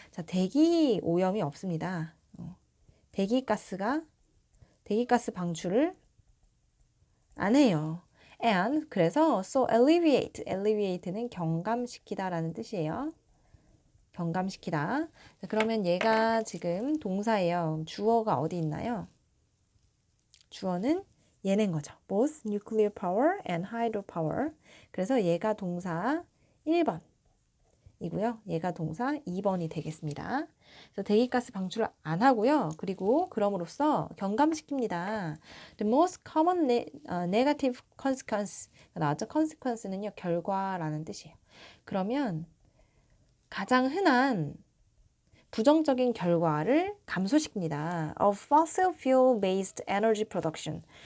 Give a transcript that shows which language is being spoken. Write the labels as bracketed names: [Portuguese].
[Korean] 자, 대기 오염이 없습니다. 대기가스 방출을 안 해요. And 그래서 so alleviate는 경감시키다라는 뜻이에요. 경감시키다. 자, 그러면 얘가 지금 동사예요. 주어가 어디 있나요? 주어는 얘는 거죠. [English] Both nuclear power and hydropower. [Korean] 그래서 얘가 동사 1번. 이고요. 얘가 동사 2번이 되겠습니다. 그래서 대기가스 방출을 안 하고요. 그리고 그럼으로써 경감시킵니다. [English] The most common negative consequence. [Korean] 나왔죠? consequence는요. 결과라는 뜻이에요. 그러면 가장 흔한 부정적인 결과를 감소시킵니다. [English] Of fossil fuel based energy production.